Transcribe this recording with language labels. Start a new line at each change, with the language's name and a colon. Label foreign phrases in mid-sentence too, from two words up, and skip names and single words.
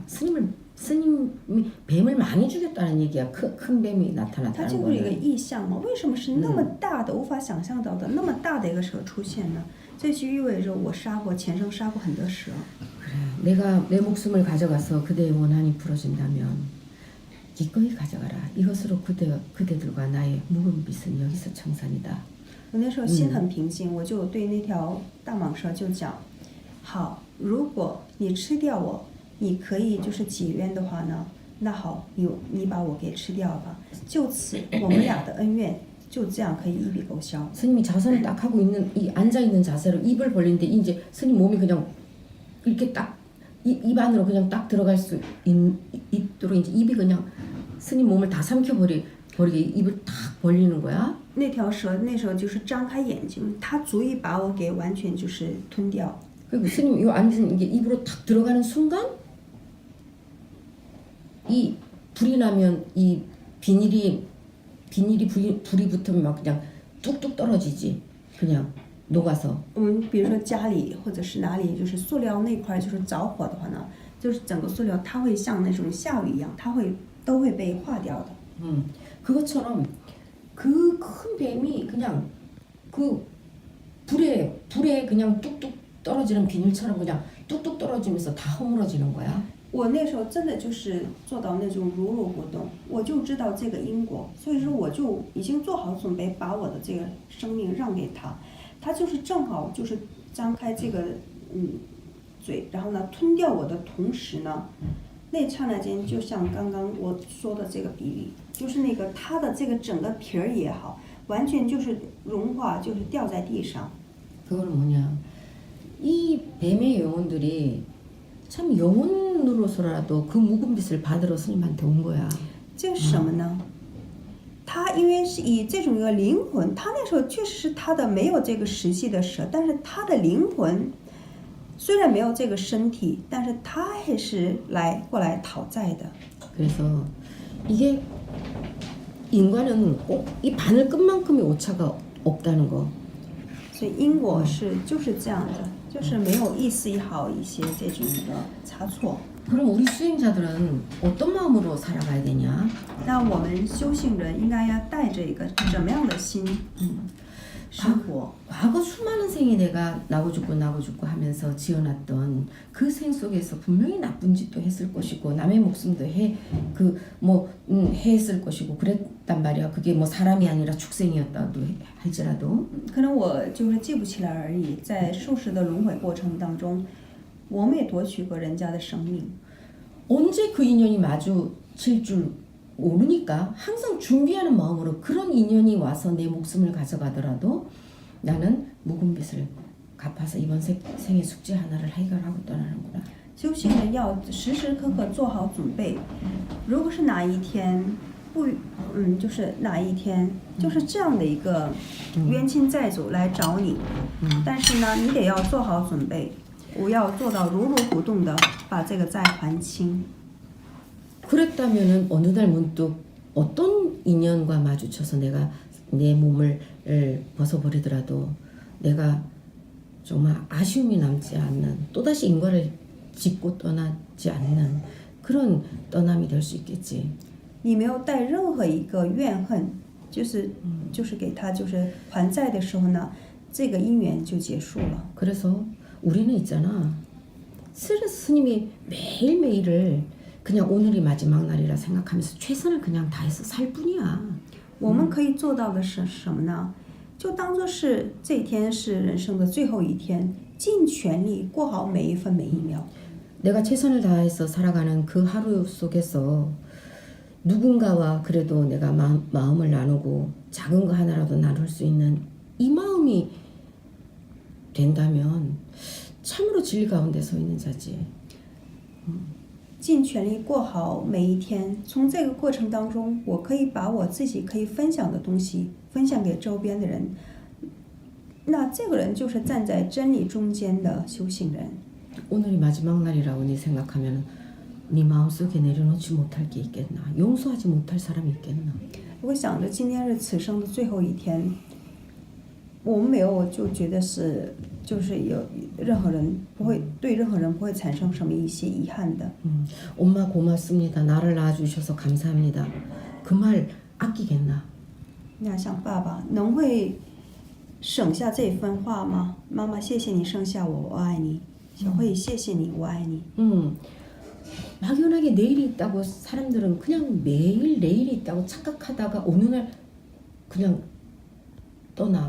Korean: 스님이 뱀을 많이 죽였다는 얘기야. 큰 뱀이
Chinese: 它
Korean: 나타났다는
Chinese: 就是一个
Korean: 거는.
Chinese: 意象嘛？为什么是那么大的、无法想象到的那么大的一个蛇出现呢？这就意味着我前生杀过很多蛇。
Korean: 그래, 내가 내 목숨을 가져가서 그대의 원한이 풀어진다면 기꺼이 가져가라. 이것으로 그대들과 나의 묵은 빚은 여기서 청산이다.
Chinese: 我那时候心很平静，我就对那条大蟒蛇就讲：好，如果你吃掉我，你可以就是解冤的话呢，那好，你把我给吃掉吧，就此我们俩的恩怨就这样可以一笔勾销。
Korean: 스님이 자선을 딱 하고 있는 이 앉아 있는 자세로 입을 벌리는데 이제 스님 몸이 그냥 이렇게 딱 입 안으로 그냥 딱 들어갈 수 있도록 이제 입이 그냥 스님 몸을 다 삼켜버리게 입을 딱 벌리는 거야.
Chinese: 那条蛇那时候就是张开眼睛，它足以把我给完全就是吞掉。
Korean: 그리고 스님 이 앉은 이게 입으로 탁 들어가는 순간 이 불이 나면 이 비닐이 불이 붙으면 막 그냥 뚝뚝 떨어지지. 그냥 녹아서.
Chinese: 我们比如说家里或者是哪里就是塑料那块就是着火的话呢，就是整个塑料它会像那种下雨一样，都会被化掉的。
Korean: 그것처럼 그 큰 뱀이 그냥 그 불에 그냥 뚝뚝 떨어지는 비닐처럼 그냥 뚝뚝 떨어지면서 다 허물어지는 거야.
Chinese: 我那时候真的就是做到那种如如不动，我就知道这个因果，所以说我就已经做好准备，把我的这个生命让给他，他就是正好就是张开这个嘴，然后呢吞掉我的同时呢，那刹那间就像刚刚我说的这个比喻，就是那个它的这个整个皮儿也好，完全就是融化，就是掉在地上。
Korean: 그거는 뭐냐? 이 뱀의 영혼들이 참 영혼으로서라도 그 묵은 빚을 받으러 스님한테 온 거야.
Chinese: 这是什么呢？他因为是以这种一个灵魂，他那时候确实是他的没有这个实际的蛇，但是他的灵魂虽然没有这个身体，但是他还是过来讨债的。
Korean: 그래서 이게 인간은 꼭 이 바늘 끝만큼의 오차가 없다는 거.
Chinese: 所以因果就是这样的， 就是没有一丝一毫一些这种的差错。
Korean: 그럼 우리 수행자들은 어떤 마음으로 살아가야 되냐?
Chinese: 那我们修行人应该要带着一个怎么样的心生活？
Korean: 과거 수많은 생에 내가 나고 죽고 하면서 지어놨던 그 생 속에서 분명히 나쁜 짓도 했을 것이고 남의 목숨도 했을 것이고 그랬단 말이야. 그게 뭐 사람이 아니라 축생이었다도 할지라도
Chinese: 可能我就是记不起来而已。在数世的轮回过程当中，我们也夺取过人家的生命。
Korean: 언제 그 인연이 마주칠 줄 모르니까 항상 준비하는 마음으로 그런 인연이 와서 내 목숨을 가져가더라도 나는 묵은 빚을 갚아서 이번 생의 숙제 하나를 해결하고 떠나는구나.
Chinese: 修行人要时时刻刻做好准备。如果是哪一天就是哪一天，就是这样的一个冤亲债主来找你，但是呢，你得要做好准备，我要做到如如不动的把这个债还清。
Korean: 그랬다면은 어느 날 문득 어떤 인연과 마주쳐서 내가 내 몸을 벗어버리더라도 내가 정말 아쉬움이 남지 않는 또다시 인과를 짓고 떠나지 않는 그런 떠남이 될 수 있겠지.
Chinese: 你没有带任何一个怨恨，就是给他就是还债的时候呢，这个姻缘就结束了。
Korean: 그래서 우리는 있잖아. 스님이 매일매일을 그냥 오늘이 마지막 날이라 생각하면서 최선을 그냥 다해서 살 뿐이야.
Chinese: 我们可以做到的是什么呢？就当做是这一天是人生的最后一天，尽全力过好每一分每一秒。
Korean: 내가 최선을 다해서 살아가는 그 하루 속에서 누군가와 그래도 내가 마음을 나누고 작은 거 하나라도 나눌 수 있는 이 마음이 된다면 참으로 진리 가운데 서 있는 자지.
Chinese: 尽全力过好每一天。从这个过程当中，我可以把我自己可以分享的东西分享给周边的人，那这个人就是站在真理中间的修行人。
Korean: 오늘이 마지막 날이라고 네 생각하면 네 마음속에 내려놓지 못할 게 있겠나? 용서하지 못할 사람이 있겠나?
Chinese: 我想着今天是此生的最后一天，我们没有就觉得是就是有任何人不会对任何人不会产生什么一些遗憾的。
Korean: 엄마 고맙습니다. 나를 낳아주셔서 감사합니다. 그 말 아끼겠나?
Chinese: 那想爸爸能会省下这番话吗？妈妈，谢谢你生下我，我爱你。小慧，谢谢你，我爱你。
Korean: 막연하게 내일이 있다고 사람들은 그냥 매일 내일이 있다고 착각하다가 어느 날 그냥 떠나.